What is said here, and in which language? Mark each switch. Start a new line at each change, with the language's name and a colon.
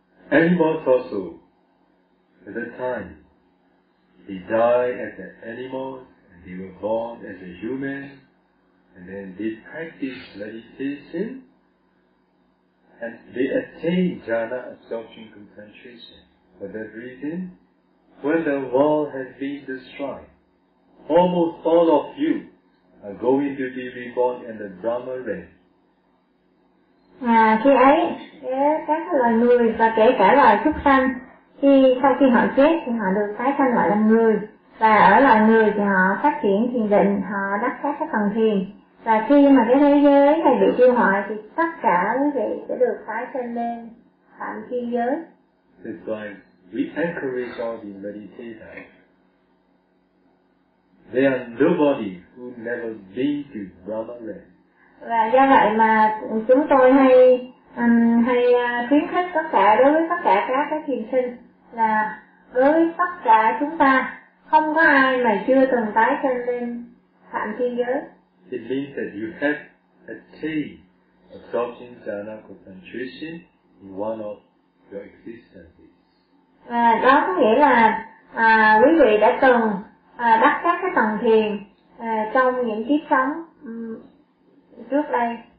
English: Animals also, at that time, they die as an animal, and they were born as a human, and then they practice meditation, and they attain jhana absorption concentration. For that reason, when the world has been destroyed, almost all of you are going to be reborn in the Brahma realm.
Vietnamese: Khi ấy, các loài người và kể cả loài súc sanh, khi sau khi họ chết thì họ được tái sanh lại làm người. Và ở loài người thì họ phát triển thiền định, họ đắc các phần thiền. Và khi mà cái thế giới này bị tiêu hoại thì tất cả quý vị sẽ được tái sanh lên phạm thiên giới.
English: That's why we encourage all the meditators. There are nobody who never been to Brahma land.
Vietnamese: Và do vậy mà chúng tôi hay khuyến khích tất cả đối với tất cả các thiền sinh là đối với tất cả chúng ta không có ai mà chưa từng tái sinh lên phạm thiên giới.
English: It means that you have attained absorption jhana concentration in one of your existences.
Vietnamese: Và đó có nghĩa là quý vị đã từng đắc các cái tầng thiền trong những kiếp sống trước đây.